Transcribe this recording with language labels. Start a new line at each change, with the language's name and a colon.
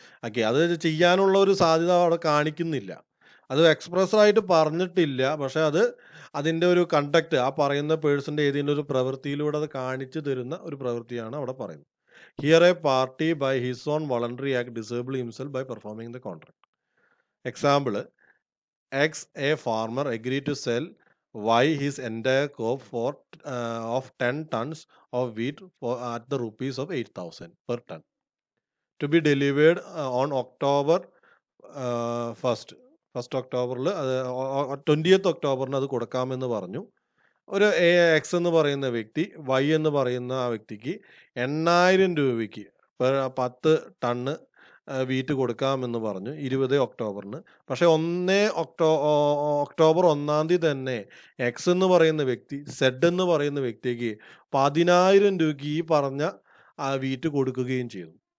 Malayalam: Okay, അത് ചെയ്യാനുള്ള ഒരു സാധ്യത അവിടെ കാണിക്കുന്നില്ല. അത് എക്സ്പ്രസ് ആയിട്ട് പറഞ്ഞിട്ടില്ല, പക്ഷെ അതിൻ്റെ ഒരു കണ്ടക്ട് ആ പറയുന്ന പേഴ്സൻ്റെ ഏതെങ്കിലും ഒരു പ്രവൃത്തിയിലൂടെ അത് കാണിച്ചു തരുന്ന ഒരു പ്രവൃത്തിയാണ് അവിടെ പറയുന്നത്.
English: Here a party by his own voluntary act disable himself by performing the contract. Example, X, a farmer agreed to sell Y his entire crop of 10 tons of wheat at the rupees of 8,000 per ton to be delivered on October 1st.
Malayalam: First ഒക്ടോബറിൽ 20th ഒക്ടോബറിന് അത് കൊടുക്കാമെന്ന് പറഞ്ഞു. ഒരു X എന്ന് പറയുന്ന വ്യക്തി Y എന്ന് പറയുന്ന ആ വ്യക്തിക്ക് 8,000 രൂപയ്ക്ക് 10 ടണ്ണ് വീറ്റ് കൊടുക്കാമെന്ന് പറഞ്ഞു 20 ഒക്ടോബറിന്. പക്ഷെ ഒക്ടോബർ 1 തന്നെ എക്സ് എന്ന് പറയുന്ന വ്യക്തി സെഡ് എന്ന് പറയുന്ന വ്യക്തിക്ക് 10,000 രൂപയ്ക്ക് ഈ പറഞ്ഞ വീറ്റ് കൊടുക്കുകയും ചെയ്തു.